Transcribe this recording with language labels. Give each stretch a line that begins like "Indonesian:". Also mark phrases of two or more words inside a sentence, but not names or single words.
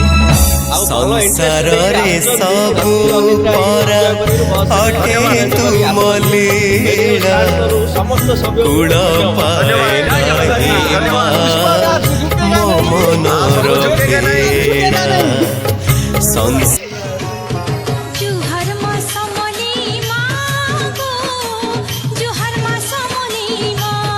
Odia: ଆଉ ସଂସାରରେ ସବୁ ପରା ଅଟେ ତୁମ ଲୀଳା ସମସ୍ତ ସଭ୍ୟ କୁଳ ପାଏ ନାହିଁ ମା ମୋ ମନର ପୀଡ଼ା
Sambalpuri: ଜୁହର ମା ସମଲୀ ମାଗୋ ଜୁହର ମା ସମଲୀ ମା